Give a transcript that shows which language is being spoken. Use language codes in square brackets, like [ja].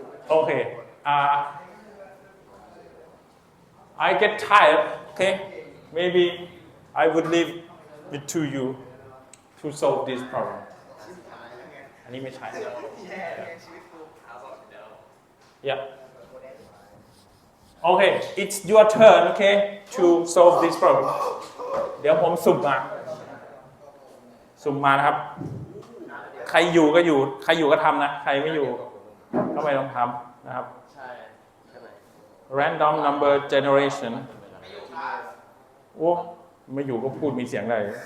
[en] Okay. I get tired. Okay. Maybe I would leave it to you to solve this problem. [th] อันนี้ไม่ใช่ Yeah. [en] Okay, it's your turn, okay, to solve this problem. [th] เดี๋ยวผมสุ่มมานะครับ ใครอยู่ก็อยู่ ใครอยู่ก็ทำนะ ใครไม่อยู่ก็ไม่ต้องทำนะครับ Random number generation โอ้ไม่อยู่ก็พูดมีเสียงได้